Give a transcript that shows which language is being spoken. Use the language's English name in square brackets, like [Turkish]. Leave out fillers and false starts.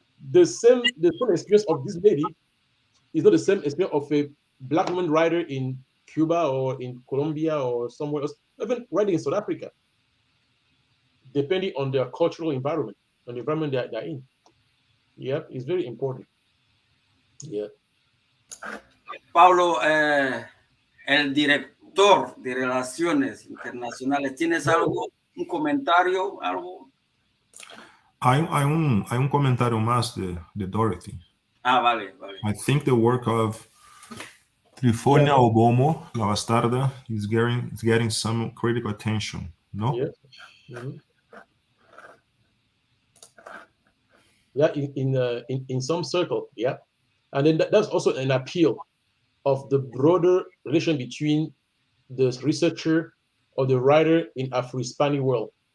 [English] The same experience of this lady is not the same experience of a Black woman writer in Cuba or in Colombia or somewhere else, even writing in South Africa, depending on their cultural environment, on the environment they're in. Yeah, it's very important. Yeah. [Spanish] Paulo, el director de Relaciones Internacionales, ¿tienes algo, un comentario, algo? Hay un comentario más de Dorothy. Vale. [English] I think the work of Trifonia Obomo, La Bastarda, is getting some critical attention, no? Yeah. Mm-hmm. Yeah, in some circle, yeah. And then that's also an appeal of the broader relation between the researcher or the writer in Afro-Hispanic world.